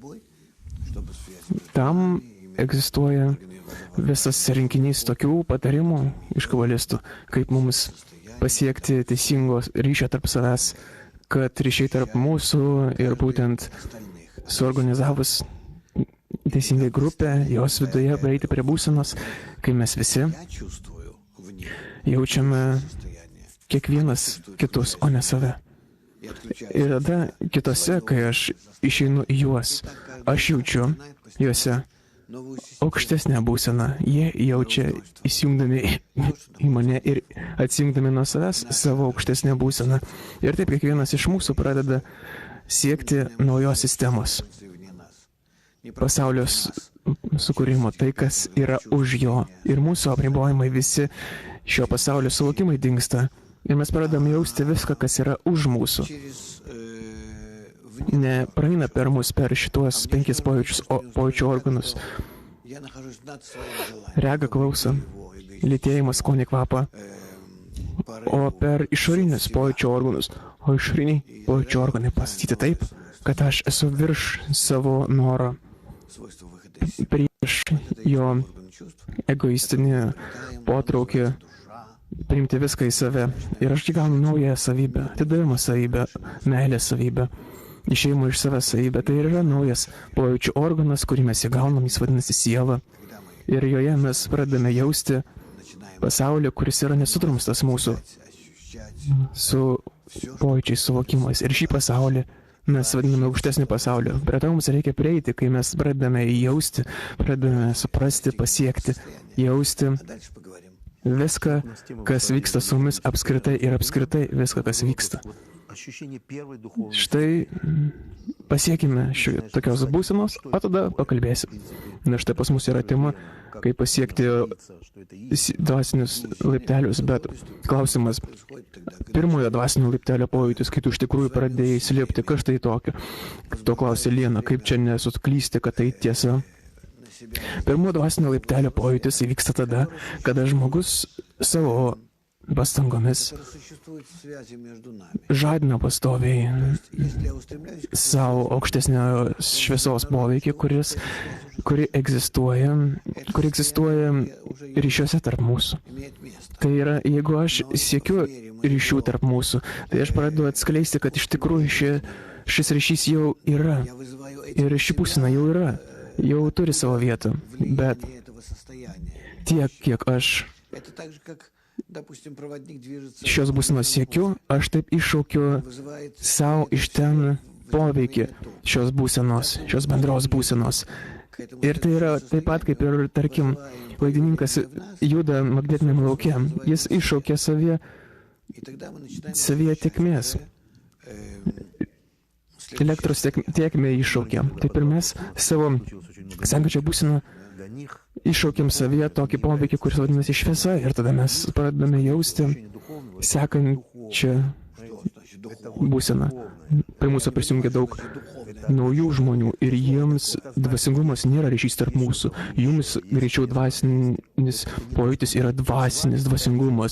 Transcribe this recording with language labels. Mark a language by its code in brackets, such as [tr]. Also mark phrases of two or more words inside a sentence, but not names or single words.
[lt] Tam egzistuoja visas rinkinys tokių patarimų iš kabalistų, kaip mums pasiekti teisingos ryšio tarp savęs, kad ryšiai tarp mūsų ir būtent suorganizavus teisingai grupę, jos viduje prieiti prie būsenos, kai mes visi [ru] Я чувствую в них [lt] jaučiame [ru] состояние. [lt] kiekvienas kitus, o ne save. [ru] И отключаю [lt] Ir tada kitose, kai aš išeinu į juos, aš jaučiu juose [ru] новую систему. [lt] aukštesnę būseną. Jie jaučia įsijungdami į mane ir atsijungdami nuo savęs savo aukštesnę būseną. Ir taip kiekvienas iš mūsų pradeda siekti naujos sistemos. [ru] Вне нас. [lt] Pasaulio sukūrimo, tai kas yra už jo. Ir mūsų apribojimai, visi šio pasaulio suvokimai dingsta. Ir mes pradedam jausti viską, kas yra už mūsų. [ru] Через [lt] Nepraeina per mus per šituos 5 pojūčių organus. [ru] я нахожусь над своим желанием. [lt] Rega, klausa, lytėjimas, skonį, kvapą. O per išorinius pojūčių organus. O išoriniai pojūčių organai pasakyti taip, kad aš esu virš savo noro, [ru] Свойство выхода из [lt] prieš jo [ru] орган чувств. [lt] egoistinį potraukį priimti viską į save. Ir aš įgaunu naują savybę, atidavimo savybę, meilės savybę, išėjimo iš savęs savybę. Tai ir yra naujas pojūčių organas, kurį mes įgaunam, jis vadinasi siela. Ir joje mes pradame jausti pasaulį, kuris yra nesutrumstas mūsų su pojūčiais, suvokimais. Ir šį pasaulį mes vadiname aukštesnį pasaulį. Prie to mums reikia prieiti, kai mes pradedame jausti, pradedame suprasti, pasiekti, jausti [ru] Дальше поговорим. [lt] viską, kas vyksta su mumis apskritai ir apskritai viską, kas vyksta. [ru] Ощущение первой духовной [lt] Štai pasiekime tokios būsenos, o tada pakalbėsim. Na štai pas mus yra tema, kaip pasiekti dvasinius laiptelius, bet klausimas, pirmojo dvasinio laiptelio pojūtis, kai tu iš tikrųjų pradėjai slėpti, kas tai tokio. To klausė Liena, kaip čia nesuklysti, kad tai tiesa. Pirmojo dvasinio laiptelio pojūtis įvyksta tada, kada žmogus savo pastangomis [ru] Существуют связи между нами. [lt] žadina pastoviai [ru] Если я устремляюсь к [lt] savo aukštesnio šviesos poveikį, kuri egzistuoja ryšiuose tarp mūsų. [ru] имеет место. [lt] Tai yra, jeigu aš siekiu ryšių tarp mūsų, tai aš pradedu atskleisti, kad iš tikrųjų šis ryšys jau yra. [ru] Я вызываю эти [lt] Ir ši būsena jau yra, jau turi savo vietą. Bet [ru] влияния этого состояния. [lt] tiek, kiek aš [ru] Это так же, как, допустим, проводник движется, [lt] šios būsenos siekiu, aš taip iššaukiu [ru] вызывает [lt] savo iš ten poveikį šios būsenos, šios bendros būsenos. [ru] к этому [lt] Ir tai yra taip pat kaip ir, tarkim, laidininkas juda magnetiniam lauke. Jis iššaukia savyje [ru] и тогда мы начинаем [lt] tėkmės. Elektros tėkmę iššaukia. Taip ir mes savo sekančią būseną [ru] для них [lt] iššaukiam savyje tokį poveikį, kuris vadinasi šviesa. Ir tada mes pradedame jausti sekančią būseną. Prie mūsų prisijungia daug naujų žmonių ir jiems dvasingumas nėra ryšys tarp mūsų. Jums greičiau dvasinis pojūtis yra dvasinis dvasingumas.